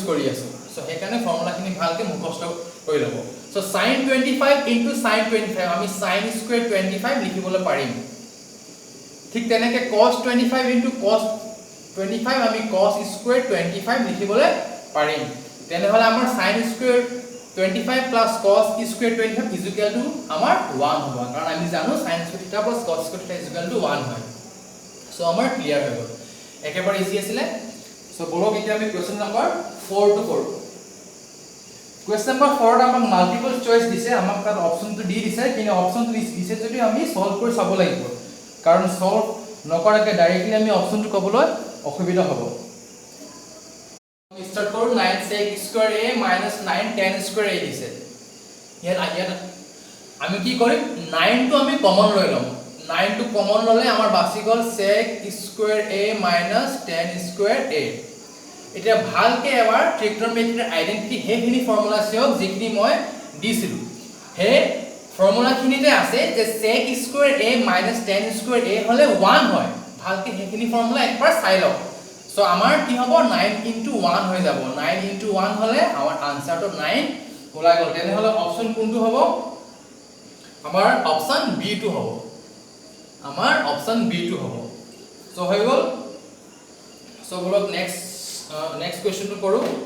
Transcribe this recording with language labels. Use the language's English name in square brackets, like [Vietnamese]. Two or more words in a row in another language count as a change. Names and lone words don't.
[Assamese] কৰি আছো সো হেকানে ফৰ্মুলাখিনি ভালকে মুখস্থ কৰি লব সো [English] sin 25 into sin 25 [Assamese] আমি [English] sin square 25 [Assamese] লিখিবলৈ পাৰিম ঠিক তেনেকে [English] cos 25 into cos [Assamese] 25 আমি [English] cos square 25 [Assamese] লিখিবলৈ পাৰিম তেনেহলে আমাৰ [English] sin square 25 plus cos square 25 is equal to [Assamese] আমাৰ 1 হ'ব কাৰণ আমি জানো [English] sin square theta plus cos square theta is equal to [Assamese] 1 হয় সো আমাৰ ক্লিয়াৰ হৈ গ'ল একেবাৰে ইজি আছিল সো বলক এতিয়া আমি [English] question number [Assamese] 4 টু কৰো [English] question number [Assamese] 4 আমাক [English] multiple choice [Assamese] দিছে আমাক তাত অপচনটো দি দিছে কিন্তু অপচনটো দিছে যদি আমি সলভ কৰি চাব লাগিব কাৰণ সলভ নকৰাকে ডাইৰেক্টলি আমি অপচনটো কবলৈ অসুবিধা হ'ব [Hindi] start करो [English] 9 sec square a [Assamese] minus 9 tan square a दिसे ইয়াত আমি কি কৰিম 9 টো আমি কমন লৈ লম 9 টো কমন ললে আমাৰ বাছি গল [English] sec square a minus tan square a [Assamese] এটা ভালকে এবাৰ [English] trigonometry identity [Assamese] হেখিনি ফৰ্মুলা সেওক যিখিনি মই দিছিলো হে ফৰ্মুলা খিনিতে আছে যে [English] sec square a minus tan square a [Assamese] হলে 1 হয় ভালকে হেখিনি ফৰ্মুলা একবাৰ চাই লওক So আমাৰ কি হ'ব [English] 9 into 1 [Assamese] হৈ যাব [English] 9 into 1 [Assamese] হলে আমাৰ আনসাৰটো 9 ওলাই গল তেনে হলে অপচন কোনটো হ'ব আমাৰ অপচন বি টু হ'ব আমাৰ অপচন বি টু হ'ব সো হৈ গল সো বলক [English] next question [Assamese] কৰো